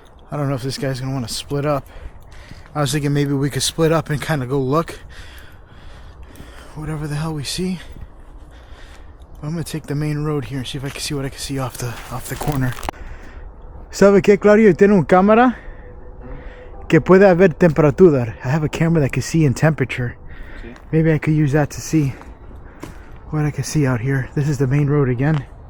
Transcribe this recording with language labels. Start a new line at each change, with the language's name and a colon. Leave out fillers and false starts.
English: I don't know if this guy's gonna want to split up. I was thinking maybe we could split up and kind of go look. Whatever the hell we see. But I'm gonna take the main road here and see if I can see what I can see off the corner.
Spanish: ¿Sabe qué, Claudio? Tiene una cámara que puede ver temperatura.
English: I have a camera that can see in temperature.
Spanish: Sí.
English: Maybe I could use that to see what I can see out here. This is the main road again.